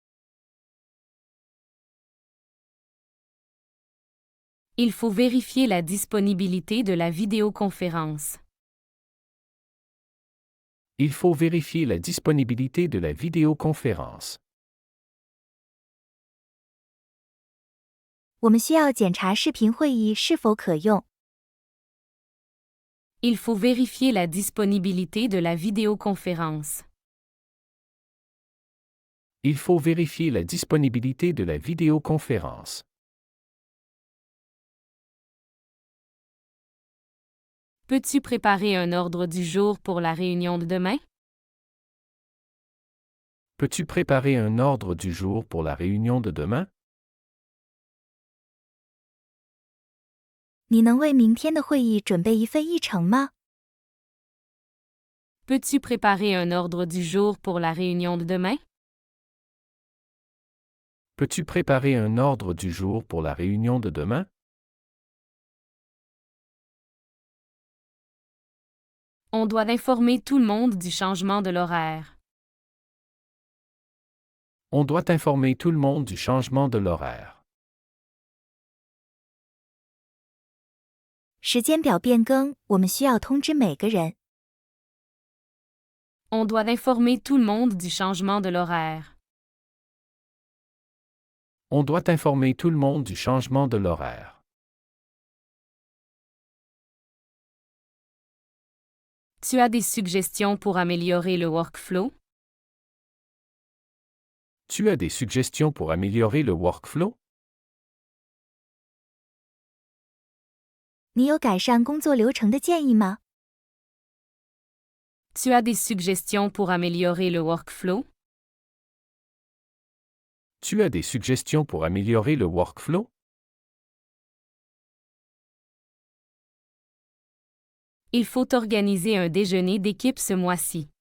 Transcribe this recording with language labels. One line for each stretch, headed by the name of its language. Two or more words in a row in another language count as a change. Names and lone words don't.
French: Il faut vérifier la disponibilité de la vidéoconférence. Il faut vérifier la disponibilité de la vidéoconférence.
Chinese: 我们需要检查视频会议是否可用。
French: Il faut vérifier la disponibilité de la vidéoconférence. Il faut vérifier la disponibilité de la vidéoconférence. Peux-tu préparer un ordre du jour pour la réunion de demain? Peux-tu préparer un ordre du jour pour la réunion de demain?
Chinese: 你能为明天的会议准备一份议程吗？
French: Peux-tu préparer un ordre du jour pour la réunion de demain? Peux-tu préparer un ordre du jour pour la réunion de demain? On doit informer tout le monde du changement de l'horaire. On doit informer tout le monde du changement de l'horaire.
Chinese: 时间表变更，我们需要通知每个人。
French: On doit informer tout le monde du changement de l'horaire. On doit informer tout le monde du changement de l'horaire. Tu as des suggestions pour améliorer le workflow? Tu as des suggestions pour améliorer le workflow?
Chinese: 你有改善工作流程的建议吗？
French: Tu as des suggestions pour améliorer le workflow? Tu as des suggestions pour améliorer le workflow? Il faut organiser un déjeuner d'équipe ce mois-ci.